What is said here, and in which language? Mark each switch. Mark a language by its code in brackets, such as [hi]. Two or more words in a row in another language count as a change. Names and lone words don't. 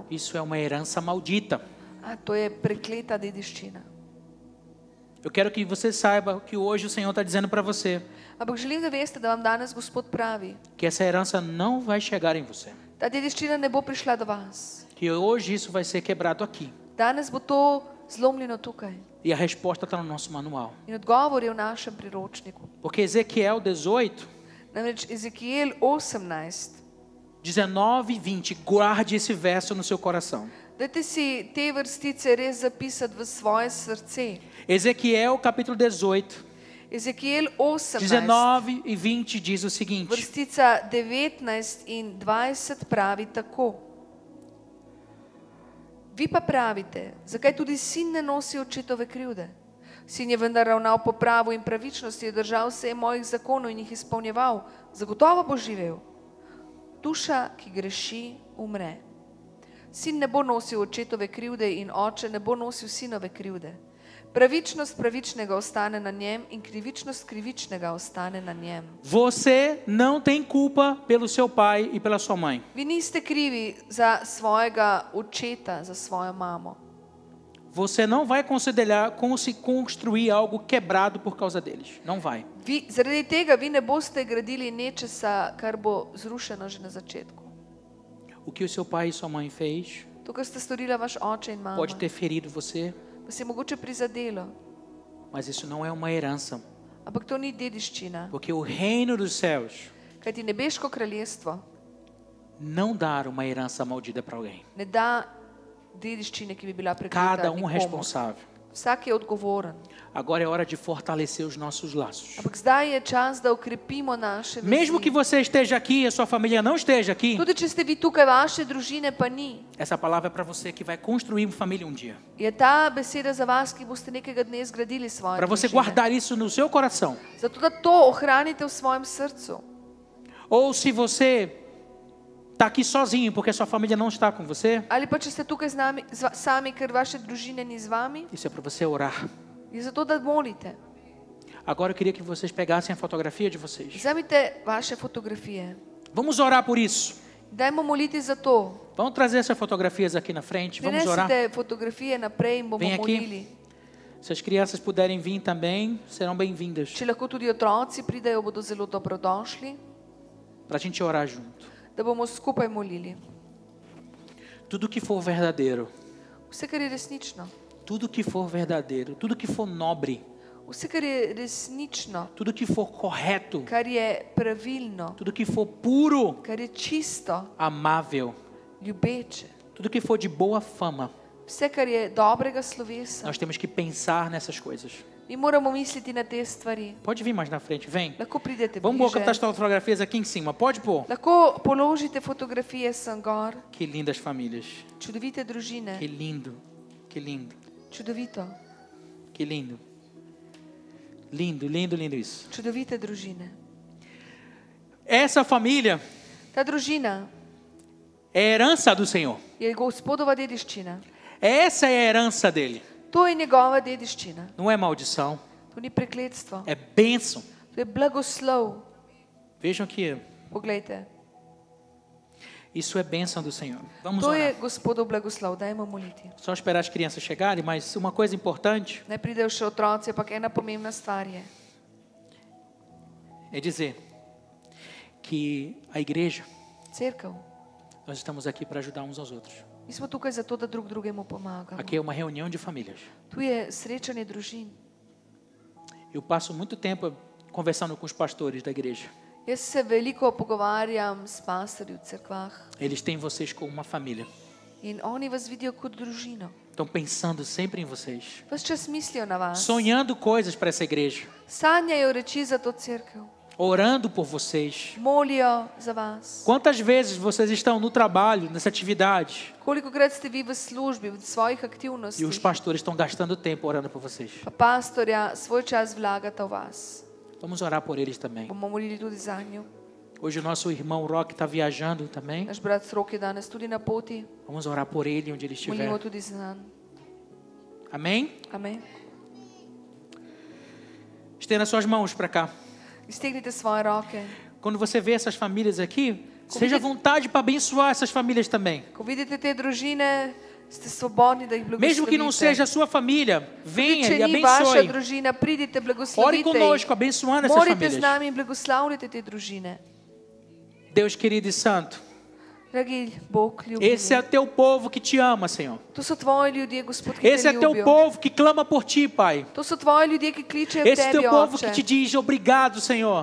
[pt] isso é uma herança maldita. [sl] To je prekleta dediščina. [pt] Eu quero que você saiba que hoje o Senhor está dizendo para você [sl] Ampak želim, da veste, da vam danes Gospod pravi, [pt] que essa herança não vai chegar em você. [sl] ta dediščina ne bo prišla do vas. [pt] Que hoje isso vai ser quebrado aqui. [sl] Danes bo to zlomljeno tukaj. [pt] E a resposta está no nosso manual. [sl] In odgovor je v našem priročniku. [pt] Porque Ezequiel 18, [sl] Namreč Ezekiel 18. [pt] 19 e 20, guarde esse verso no seu coração. [sl] Dajte si te vrstice res zapisati v svoje srce. [pt] Ezequiel capítulo 18, [sl] Ezekiel 18, [pt] 19 e 20 diz o seguinte: [sl] vrstica 19 in 20 pravi tako. Vi pa pravite, zakaj tudi sin ne nosi očetove krivde? Sin je vendar ravnal po pravu in pravičnosti, je držal vse mojih zakonov in jih izpolnjeval. Zagotovo bo živel. Duša, ki greši, umre. Sin ne bo nosil očetove krivde in oče ne bo nosil sinove krivde. Pravičnost pravičnega ostane na njem in krivičnost krivičnega ostane na njem. [pt] Você não tem culpa pelo seu pai e pela sua mãe. [sl] Vi niste krivi za svojega očeta, za svojo mamo. [pt] Você não vai considerar como se construir algo quebrado por causa deles. Não vai. [sl] Zaradi tega vi ne boste gradili nečesa, kar bo zrušeno že na začetku. [pt] O que o seu pai e sua mãe fez [sl] To, kar sta storila vaš oče in mama, [pt] pode ter ferido você, [sl] pa se je mogoče prizadelo, [pt] mas isso não é uma herança. [sl] ampak to ni dediščina. [pt] Porque o reino dos céus [sl] Kajti nebeško kraljestvo [pt] não dá uma herança maldita para alguém. [sl] ne da dediščine, ki bi bila prekleta [pt] Cada [sl] nikomu. [pt] responsável. [sl] Vsak je odgovoren. [pt] Agora é hora de fortalecer os nossos laços. [sl] Ampak zdaj je čas, da ukrepimo naše vezi. [pt] Mesmo que você esteja aqui e a sua família não esteja aqui, [sl] Tudi če ste vi tukaj, vaše družine pa ni, [pt] essa palavra é para você que vai construir uma família um dia. [sl] je ta beseda za vas, ki boste nekega dne zgradili svoje [pt] Para você [sl] družine. [pt] guardar isso no seu coração. [sl] Zato, da to ohranite v svojem srcu. [pt] Ou se você está aqui sozinho porque a sua família não está com você, [sl] Ali pa če ste tukaj sami, ker vaše družine ni z vami, [pt] isso é para você orar. [sl] je zato, da molite. [pt] Agora eu queria que vocês pegassem a fotografia de vocês. [sl] Vzemite vaše fotografije. [pt] Vamos orar por isso. [sl] Dajmo moliti za to. [pt] Vamos trazer essas fotografias aqui na frente. Vamos orar. [sl] Prinesite fotografije naprej in bomo [pt] Vem aqui. [sl] molili. [pt] Se as crianças puderem vir também, serão bem-vindas. [sl] Če lahko tudi otroci pridejo, bodo zelo dobrodošli, [pt] Para a gente orar junto. [sl] da bomo skupaj molili. [pt] Tudo que for verdadeiro, [sl] Vse, kar je resnično, [pt] tudo que for verdadeiro, tudo que for nobre, [sl] vse, kar je resnično, [pt] tudo que for correto, [sl] kar je pravilno, [pt] tudo que for puro, [sl] kar je čisto, [pt] amável, [sl] ljubeče, [pt] tudo que for de boa fama, [sl] vse, kar je dobrega slovesa. [pt] nós temos que pensar nessas coisas. [sl] Mi moramo misliti na te stvari. [pt] Pode vir mais na frente, vem. [sl] Lahko pridete [pt] Vamos [sl] bliže. [pt] botar as fotografias aqui em cima, pode pôr. [sl] Lahko položite fotografije sem gor. [pt] Que lindas famílias. [sl] Čudovite družine. [pt] Que lindo, que lindo, [sl] Čudovito. [pt] que lindo. Lindo, lindo, lindo isso. [sl] Čudovite družine. [pt] Essa família [sl] Ta družina [pt] é a herança do Senhor. [sl] je Gospodova dediščina. [pt] Essa é a herança dele. [sl] To je njegova dediščina. [pt] Não é maldição, [sl] To ni prekletstvo. [pt] é bênção. [sl] To je blagoslov. [pt] Vejam que [sl] Poglejte. [pt] isso é bênção do Senhor. Vamos [sl] To je [pt] orar. [sl] Gospodov blagoslov. Dajmo moliti. [pt] Só esperar as crianças chegarem, mas uma coisa importante [sl] Ne pridejo še otroci, ampak ena pomembna stvar je. [pt] é dizer que a igreja, [sl] Cerkev. [pt] nós estamos aqui para ajudar uns aos outros. [sl] Mi smo tukaj zato, da drug drugemu pomagamo. [pt] Aqui é uma reunião de famílias. [sl] Tu je srečanje družin. [pt] Eu passo muito tempo conversando com os pastores da igreja. [sl] Jaz se veliko pogovarjam s pastorji v cerkvah [pt] Eles têm vocês como uma família. [sl] in oni vas vidijo kot družino. [pt] Estão pensando sempre em vocês. [sl] Ves čas mislijo na vas. [pt] Sonhando coisas para essa igreja. [sl] Sanjajo reči za to cerkev. [pt] Orando por vocês. [sl] Molijo za vas. [pt] Quantas vezes vocês estão no trabalho, nessa atividade, [sl] Kolikokrat ste vi v službi, v svojih [pt] e os [sl] aktivnostih, [pt] pastores estão gastando tempo orando por vocês? [sl] pa pastorja svoj čas vlagata v vas. [pt] Vamos orar por eles também. [sl] Bomo molili tudi za njo. [pt] Hoje o nosso irmão Rock está viajando também. [sl] Naš brat Srok je danes tudi na poti. [pt] Vamos orar por ele onde ele estiver. [sl] Molimo tudi za njo. [pt] Amém? [sl] Amen. [pt] Estenda suas mãos para cá. [sl] Iztegnite svoje roke. [pt] Quando você vê essas famílias aqui, Seja à vontade para abençoar essas famílias também. [sl] Ko vidite te družine, ste svobodni, da jih [pt] Mesmo que não seja a [sl] blagoslovite. [pt] sua família, venha [sl] Če [pt] e [sl] ni vaša [pt] abençoe. [sl] družina, pridite, [pt] Ore [sl] blagoslovite [pt] conosco, [sl] jih. [pt] abençoando essas [sl] Morite z [pt] famílias. [sl] nami in blagoslavljate te družine. [pt] Deus querido e santo, [sl] Dragi Bog, [pt] esse é o [sl] ljubljeni. [pt] teu povo que te ama, Senhor. [sl] To so tvoji ljudje, Gospod, ki [pt] Esse [sl] te [pt] é teu [sl] ljubijo. [pt] povo que clama por ti, Pai. [sl] To so tvoji ljudje, ki kličejo [pt] Esse [sl] tebi, [pt] teu povo que [sl] Oče. [pt] te diz obrigado, Senhor,